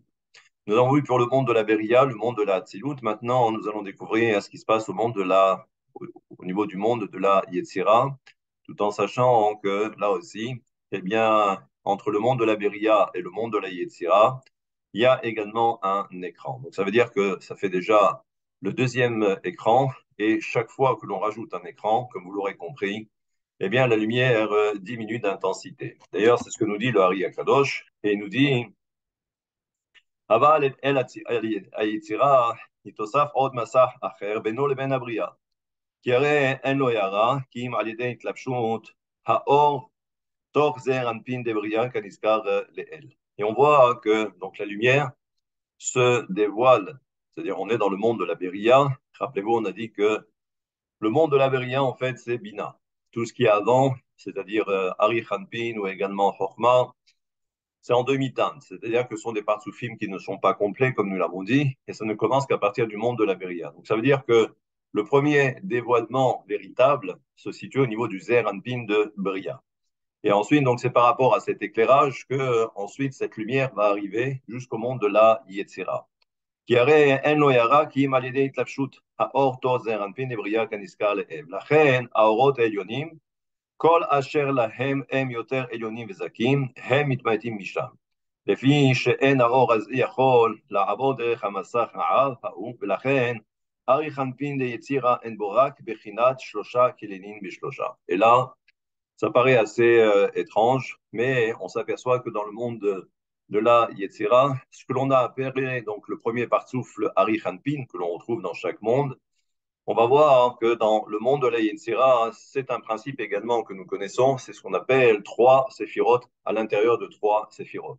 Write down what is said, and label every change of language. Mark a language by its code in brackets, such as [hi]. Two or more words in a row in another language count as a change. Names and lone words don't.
[fr] Nous avons vu pour le monde de la Beria, le monde de la Hatzilut. Maintenant, nous allons découvrir ce qui se passe au niveau du monde de la Yetzira, tout en sachant que là aussi, eh bien, entre le monde de la Beria et le monde de la Yetzira, il y a également un écran. Donc ça veut dire que ça fait déjà le deuxième écran, et chaque fois que l'on rajoute un écran, comme vous l'aurez compris, eh bien, la lumière diminue d'intensité. D'ailleurs, c'est ce que nous dit le Hari Akadosh, et il nous dit [he] אבל אל היצירה יתוסף עוד מסך אחר בינו לבין הבריאה. כי הרי אין לו הערה, כי אם על ידי התלבשות האור תוך זעיר אנפין דבריאה כנזכר לאל. [fr] Et on voit que donc la lumière se dévoile, c'est-à-dire on est dans le monde de la Beria. Rappelez-vous, on a dit que le monde de la Beria, en fait, c'est Bina. Tout ce qui est avant, c'est-à-dire Ari Hanpin ou également Chokhmah, c'est en demi-teinte, c'est-à-dire que ce sont des partsoufim qui ne sont pas complets, comme nous l'avons dit, et ça ne commence qu'à partir du monde de la Beria. Donc ça veut dire que le premier dévoilement véritable se situe au niveau du Zer Anpin de Beria. Et ensuite, donc c'est par rapport à cet éclairage que ensuite cette lumière va arriver jusqu'au monde de la Yetzira. [he] כי הרי אין לו הערה כי אם על ידי התלבשות האור תור זעיר אנפין דבריאה כנזכר לאב. לכן האורות העליונים כל אשר להם הם יותר עליונים וזכים, הם מתמעטים משם. לפי שאין האור הזה יכול לעבור דרך המסך העב ההוא, ולכן ארי חנפין ליצירה אין בו רק בחינת שלושה כלילים בשלושה. [fr] Et là, ça paraît assez étrange, mais on s'aperçoit que dans le monde de la Yetzira, ce que l'on a appelé donc le premier partsouf, le Hari Hanpin, que l'on retrouve dans chaque monde, on va voir que dans le monde de la Yetzira, c'est un principe également que nous connaissons, c'est ce qu'on appelle trois séphirotes à l'intérieur de trois séphirotes.